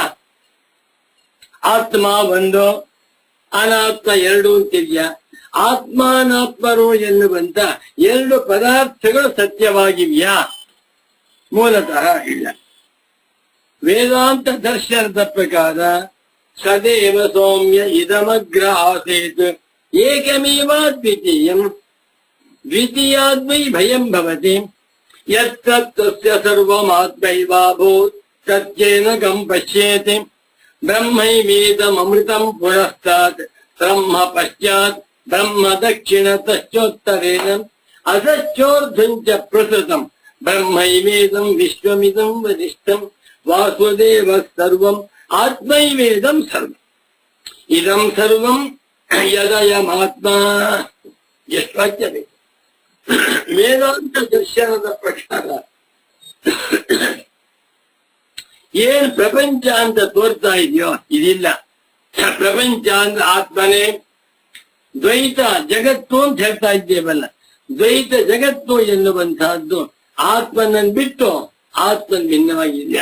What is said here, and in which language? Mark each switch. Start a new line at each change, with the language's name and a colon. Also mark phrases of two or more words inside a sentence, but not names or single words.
Kannada: ಆತ್ಮ ಒಂದು, ಅನಾತ್ಮ ಎರಡು ಅಂತಿದೆಯಾ? ಆತ್ಮಾನಾತ್ಮರು ಎನ್ನುವಂತ ಎರಡು ಪದಾರ್ಥಗಳು ಸತ್ಯವಾಗಿವೆಯಾ? ಮೂಲತಃ ಇಲ್ಲ. ವೇದಾಂತ ದರ್ಶನದ ಪ್ರಕಾರ
Sanskrit: ಸದೇವ ಸೌಮ್ಯ ಇದಮಗ್ರ ಆಸೇತ್ ಏಕಮೇವ ದ್ವಿತೀಯಂ ದ್ವಿತೀಯಾದ್ವೈ ಭಯಂ ಭವತಿ ಯತ್ತಸ್ಯ ಸರ್ವಮಾತ್ಮೈವಾಭೂತ್ ತತ್ಯೇನ ಗಂ ಪಶ್ಯೇತಿ ಬ್ರಹ್ಮೈವೇದಮೃತಂ ಪುರಸ್ತಾತ್ ಬ್ರಹ್ಮ ಪಶ್ಚಾತ್ ಬ್ರಹ್ಮ ದಕ್ಷಿಣತಶ್ಚೋತ್ತರೇಣ ಅಸಶ್ಚೋರ್ಧ್ವಂಚ ಪ್ರಸೃತಂ ಬ್ರಹ್ಮೈವೇದಂ ವಿಶ್ವಮಿದಂ ವದಿಷ್ಠಂ ವಾಸುದೇವ ಸರ್ವಂ ಆತ್ಮೈವೇದಂ ಸರ್ವಂ ಇದಂ ಸರ್ವಂ ಯದಯಮಾತ್ಮ.
Kannada: ಎಷ್ಟು ವಾಕ್ಯ ಬೇಕು? ವೇದಾಂತ ದರ್ಶನದ ಪ್ರಕಾರ ಏನ್ ಪ್ರಪಂಚ ಅಂತ ತೋರ್ತಾ ಇದೆಯೋ ಇದಿಲ್ಲ. ಪ್ರಪಂಚ ಅಂದ್ರೆ ಆತ್ಮನೇ, ದ್ವೈತ ಜಗತ್ತು ಅಂತ ಹೇಳ್ತಾ ಇದ್ದೇವಲ್ಲ, ದ್ವೈತ ಜಗತ್ತು ಎನ್ನುವಂತಹದ್ದು ಆತ್ಮನನ್ನು ಬಿಟ್ಟು ಆತ್ಮನ್ ಭಿನ್ನವಾಗಿಲ್ಲ.